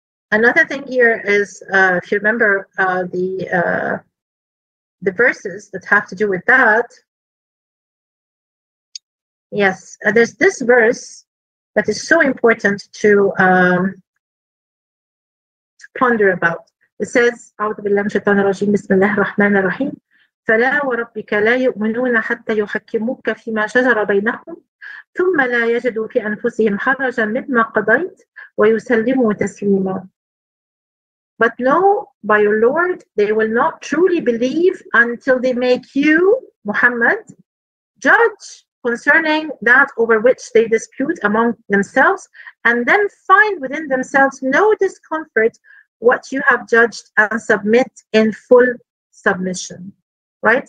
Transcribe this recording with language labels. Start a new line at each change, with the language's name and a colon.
English: Another thing here is, if you remember the verses that have to do with that, yes, there's this verse that is so important to ponder about.
Arabic: It says, أعوذ بالله من الشيطان الرجيم بسم الله الرحمن الرحيم فلا وربك لا يؤمنون حتى يحكموك فيما شجر بينهم ثم لا يجدوا في أنفسهم حرجا مما قضيت ويسلموا تسليما.
English: But no, by your Lord, they will not truly believe until they make you, Muhammad, judge concerning that over which they dispute among themselves, and then find within themselves no discomfort what you have judged, and submit in full submission. Right?